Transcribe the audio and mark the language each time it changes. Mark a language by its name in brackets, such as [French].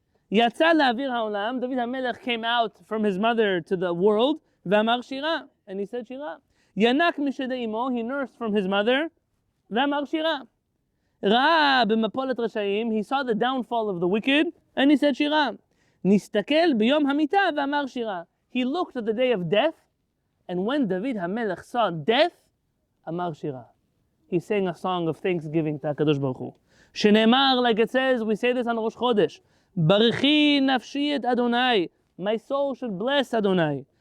[Hebrew] יצא לאוויר העולם, [English] David HaMelech came out from his mother to the world, [Hebrew] ואמר שירה, [English] and he said שירה. [Hebrew] ינק משדי אמו, [English] he nursed from his mother, [Hebrew] ואמר שירה. ראה במפולת רשעים, [English] he saw the downfall of the wicked, and he said שירה. [Hebrew] נסתכל ביום המיטה ואמר שירה. [English] He looked at the day of death, and when David HaMelech saw death, [Hebrew] אמר שירה. [English] He sang a song of thanksgiving to HaKadosh Baruch Hu. שנאמר, like it says, we say this on Rosh Chodesh, [Hebrew] ברכי נפשי את אדוני, [English] my soul should bless Adonai.